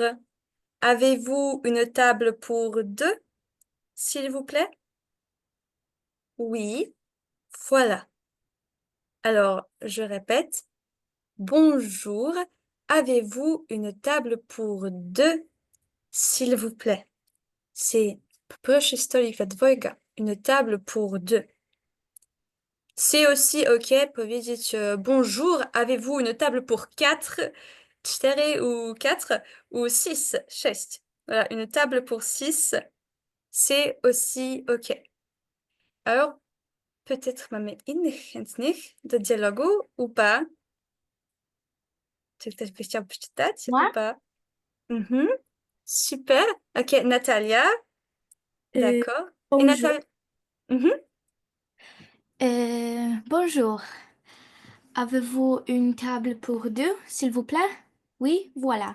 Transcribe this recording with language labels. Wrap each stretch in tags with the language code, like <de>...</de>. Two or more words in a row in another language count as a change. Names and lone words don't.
<fr>Avez-vous une table pour deux, s'il vous plaît? Oui, voilà. Alors, je répète. Bonjour. Avez-vous une table pour deux, s'il vous plaît?</fr> <pl>C'est proszę stolik dla dwojga.</pl> <fr>Une table pour deux. C'est aussi OK powiedzieć bonjour, avez-vous une table pour quatre, cztery ou quatre, ou six, sześć. Voilà, une table pour six, c'est aussi OK. Alors, peut-être</fr> <pl>mamy innych chętnych do dialogu,</pl> <fr>ou pas?</fr> <pl>Czy ktoś by chciał przeczytać,</pl> <fr>Moi, ou pas? Mhm. Super. OK, Natalia. euh, D'accord. Et bonjour. Natalia. Mhm. Bonjour. Avez-vous une table pour deux, s'il vous plaît? Oui, voilà.</fr>